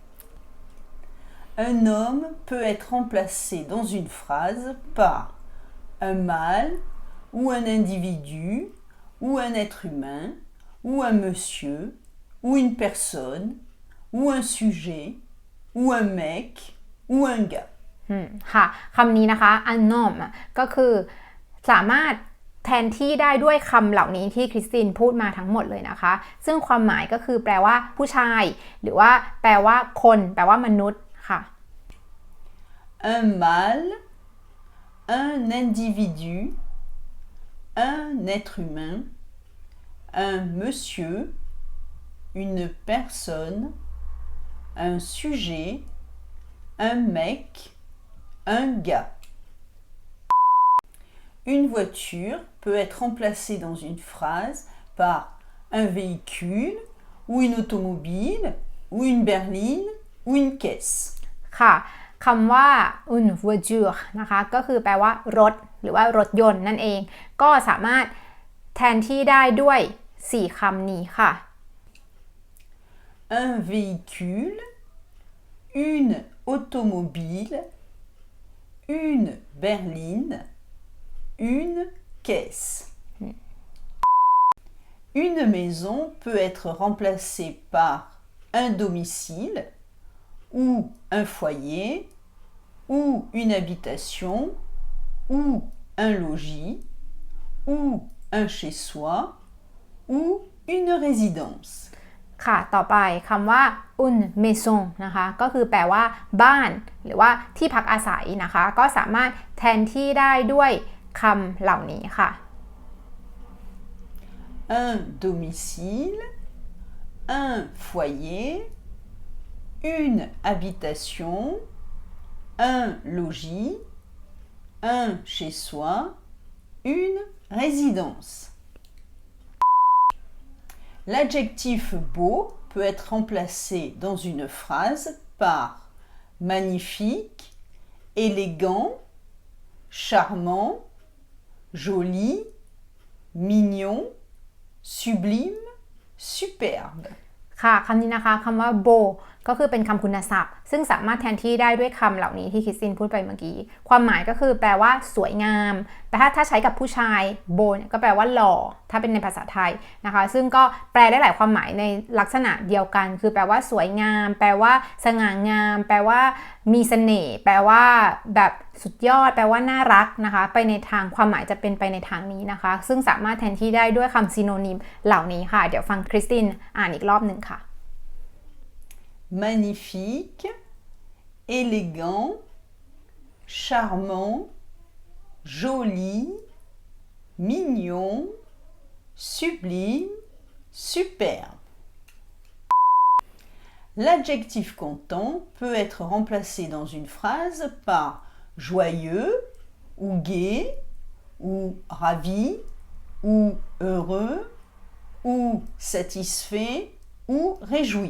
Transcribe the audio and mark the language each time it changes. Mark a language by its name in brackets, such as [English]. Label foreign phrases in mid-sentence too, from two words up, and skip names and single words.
[French] Un homme peut être remplacé dans une phrase par un mâle, ou un individu, ou un être humain, ou un monsieur, ou une personne, ou un sujet, ou un mec, ou un gars. [Thai] ค่ะคำนี้นะคะ unknown ก็คือสามารถแทนที่ได้ด้วยคำเหล่านี้ที่คริสตินพูดมาทั้งหมดเลยนะคะซึ่งความหมายก็คือแปลว่าผู้ชายหรือว่าแปลว่าคนแปลว่ามนุษย์ค่ะ [French] Un mâle, un individu, un être humain, un monsieur, une personne, un sujet, un mec, un gars. Une voiture peut être remplacée dans une phrase par un véhicule, ou une automobile, ou une berline, ou une caisse. [Thai] ค่ะคำว่า [French] une voiture [Thai] นะคะก็คือแปลว่ารถหรือว่ารถยนต์นั่นเองก็สามารถแทนที่ได้ด้วย4คำนี้ค่ะ [French] Un véhicule, une automobile, une berline, une caisse. Une maison peut être remplacée par un domicile, ou un foyer, ou une habitation, ou un logis, ou un chez-soi, ou une résidence. [Thai] ค่ะต่อไปคำว่า [French] une maison [Thai] นะคะก็คือแปลว่าบ้านหรือว่าที่พักอาศัยนะคะก็สามารถแทนที่ได้ด้วยคำเหล่านี้ค่ะ [French] Un domicile, un foyer, une habitation, un logis, un chez-soi, une résidence. L'adjectif beau peut être remplacé dans une phrase par magnifique, élégant, charmant, joli, mignon, sublime, superbe. [Thai] ค่ะคำนี้นะคะคำว่า โบก็คือเป็นคำคุณศัพท์ซึ่งสามารถแทนที่ได้ด้วยคำเหล่านี้ที่คริสตินพูดไปเมื่อกี้ความหมายก็คือแปล ว่าสวยงามแต่ถ้าใช้กับผู้ชายโบเนี่ยก็แปลว่าหล่อถ้าเป็นในภาษาไทยนะคะซึ่งก็แปลได้หลายความหมายในลักษณะเดียวกันคือแปลว่าสวยงามแปลว่าสง่างามแปลว่ามีเสน่ห์แปลว่าแบบสุดยอดแปลว่าน่ารักนะคะไปในทางความหมายจะเป็นไปในทางนี้นะคะซึ่งสามารถแทนที่ได้ด้วยคำซิโนนิมเหล่านี้ค่ะเดี๋ยวฟังคริสตินอ่านอีกรอบหนึ่งค่ะ [French] Magnifique, élégant, charmant, joli, mignon, sublime, superbe. L'adjectif content peut être remplacé dans une phrase par joyeux ou gai ou ravi ou heureux ou satisfait ou réjoui.